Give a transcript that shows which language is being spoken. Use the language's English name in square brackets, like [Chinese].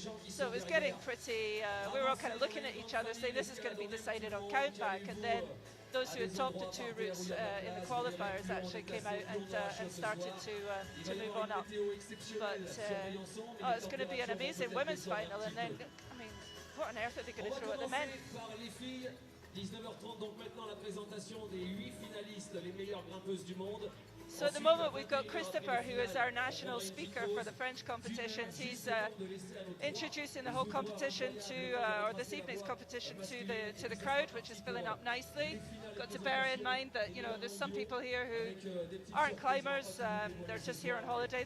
[English] So it was getting pretty, we were all kind of looking at each other saying this is going to be decided on countback, and then those who had topped the 2 routes in the qualifiers actually came out and started to move on up. But it's going to be an amazing women's final, and then, I mean, what on earth are they going to throw at the men? [French] 19h30, donc maintenant la présentation des 8 finalistes, les meilleures grimpeuses du monde. [English] So at the moment we've got Christopher, who is our national speaker for the French competitions. He's introducing the whole competition or this evening's competition to the crowd, which is filling up nicely. Got to bear in mind that, you know, there's some people here who aren't climbers. They're just here on holiday.